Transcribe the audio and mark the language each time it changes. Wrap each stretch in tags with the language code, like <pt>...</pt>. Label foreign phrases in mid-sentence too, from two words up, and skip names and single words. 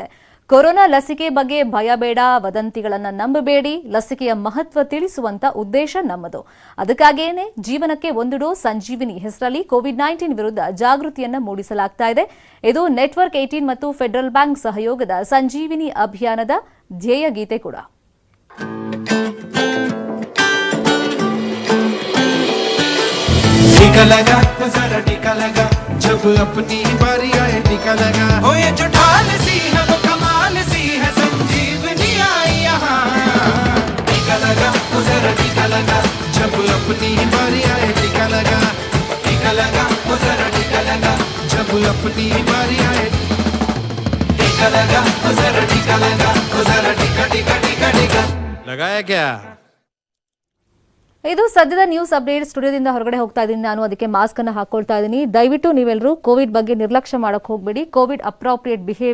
<kn>ಕೊರೋನಾ ಲಸಿಕೆ ಬಗ್ಗೆ ಭಯ ಬೇಡ, ವದಂತಿಗಳನ್ನು ನಂಬಬೇಡಿ, ಲಸಿಕೆಯ ಮಹತ್ವ ತಿಳಿಸುವಂತ ಉದ್ದೇಶ ನಮ್ಮದು. ಅದಕ್ಕಾಗಿಯೇ ಜೀವನಕ್ಕೆ ಒಂದು ಡೋಸ್ ಸಂಜೀವಿನಿ ಹೆಸರಲ್ಲಿ ಕೋವಿಡ್-19 ವಿರುದ್ಧ ಜಾಗೃತಿಯನ್ನ ಮೂಡಿಸಲಾಗ್ತಾ ಇದೆ. ಇದು ನೆಟ್ವರ್ಕ್ 18 ಮತ್ತು ಫೆಡರಲ್ ಬ್ಯಾಂಕ್ ಸಹಯೋಗದ ಸಂಜೀವಿನಿ ಅಭಿಯಾನದ ಧ್ಯೇಯ ಗೀತೆ ಕೂಡ.</kn> <hi>टीका लगा जरा टीका लगा, जब अपनी बारी आए टीका लगा, हो ये जो ढाल सी है वो कमाल सी है, संजीवनी आई यहाँ। टीका लगा जरा टीका लगा, जब अपनी बारी आए टीका लगा, टीका लगा जरा टीका लगा, जब अपनी बारी आए। टिका लगा ओ जरा टिका लगा ओ जरा टिका टिका टिका टिका लगाया क्या</hi> <kn>ಇದು ಸದ್ಯದ</kn> <en>news update.</en> <kn>ಸ್ಟುಡಿಯೋದಿಂದ ಹೊರಗಡೆ ಹೋಗ್ತಾ ಇದ್ದೀನಿ ನಾನು, ಅದಕ್ಕೆ ಮಾಸ್ಕ್ ಅನ್ನು ಹಾಕೊಳ್ತಾ ಇದ್ದೀನಿ. ದಯವಿಟ್ಟು ನೀವೆಲ್ಲರೂ ಕೋವಿಡ್ ಬಗ್ಗೆ ನಿರ್ಲಕ್ಷ್ಯ ಮಾಡಕ್ ಹೋಗ್ಬೇಡಿ.</kn> <en>Covid appropriate behaviour</en>